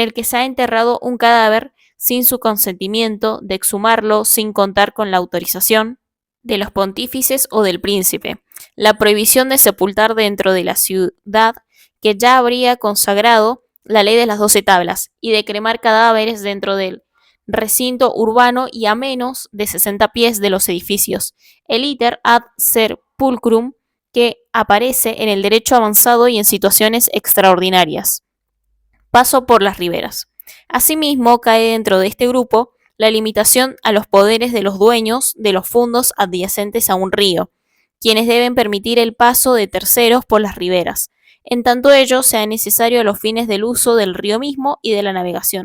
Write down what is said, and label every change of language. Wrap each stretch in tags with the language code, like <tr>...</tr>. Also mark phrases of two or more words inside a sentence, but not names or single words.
<es>el que se ha enterrado un cadáver sin su consentimiento, de exhumarlo sin contar con la autorización de los pontífices o del príncipe, la prohibición de sepultar dentro de la ciudad que ya habría consagrado la ley de las 12 tablas y de cremar cadáveres dentro del recinto urbano y a menos de 60 pies de los edificios, el</es> <la>iter ad sepulcrum,</la> <es>que aparece en el derecho avanzado y en situaciones extraordinarias. Paso por las riberas. Asimismo, cae dentro de este grupo la limitación a los poderes de los dueños de los fondos adyacentes a un río, quienes deben permitir el paso de terceros por las riberas, en tanto ello sea necesario a los fines del uso del río mismo y de la navegación.</es>